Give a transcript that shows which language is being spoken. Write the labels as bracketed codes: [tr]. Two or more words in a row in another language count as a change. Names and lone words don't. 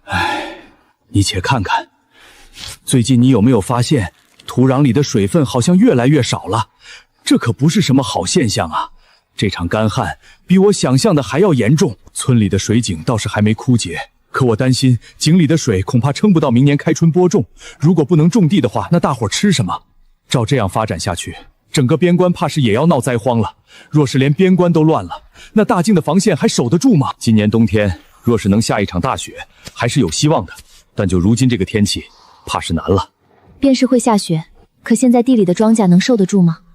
[zh] 你且看看，最近你有沒有發現土壤裡的水分好像越來越少了？這可不是什麼好現象啊！這場乾旱比我想象的還要嚴重，村裡的水井倒是還沒枯竭，可我擔心井裡的水恐怕撐不到明年開春播種。如果不能種地的話，那大伙吃什麼？照這樣發展下去，整個邊關怕是也要鬧災荒了。若是連邊關都亂了，那大境的防線還守得住嗎？今年冬天若是能下一場大雪，還是有希望的。但就如今這個天氣，怕是難了。便是會下雪，可現在地裡的莊稼能受得住嗎？